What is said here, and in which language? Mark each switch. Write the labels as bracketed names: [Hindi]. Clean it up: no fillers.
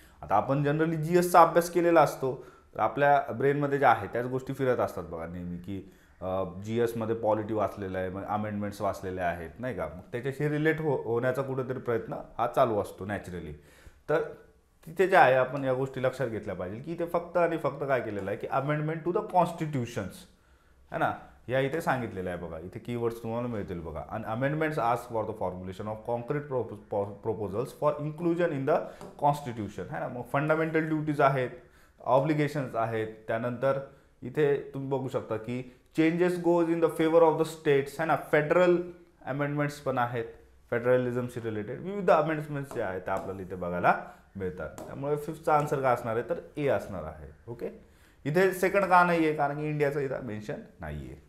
[Marathi] आता आपण जनरली जीएसचा अभ्यास केलेला असतो, तर आपल्या ब्रेनमध्ये जे आहे त्याच गोष्टी फिरत असतात बघा नेहमी की जीएसमध्ये पॉलिटी वाचलेलं आहे, मग अमेंडमेंट्स वाचलेले आहेत नाही का, मग त्याच्याशी रिलेट होण्याचा कुठेतरी प्रयत्न हा चालू असतो नॅचरली. तर तिथे जे आहे आपण या गोष्टी लक्षात घेतल्या पाहिजे की इथे फक्त आणि फक्त काय केलेलं आहे की [English] amendment to the constitutions [Marathi] है ना, या इथे सांगितलेलं आहे बघा. इथे कीवर्ड्स तुम्हाला मिळतील बघा. [English] अन amendments ask for the formulation of concrete proposals for inclusion in the constitution है ना. [Marathi] मग फंडामेंटल ड्युटीज आहेत, ऑब्लिगेशन्स आहेत. त्यानंतर इथे तुम्ही बघू शकता की [English] changes goes in the favour of the states [Marathi] है ना. फेडरल अमेंडमेंट्स पण आहेत, फेडरलिझमशी रिलेटेड विविध अमेंडमेंट्स जे आहेत ते आपल्याला इथे बघायला मिळतात. त्यामुळे 5th आन्सर का असणार आहे तर ए असणार आहे. ओके, इथे सेकंड का नाही आहे, कारण की इंडियाचं इथं मेन्शन नाही आहे.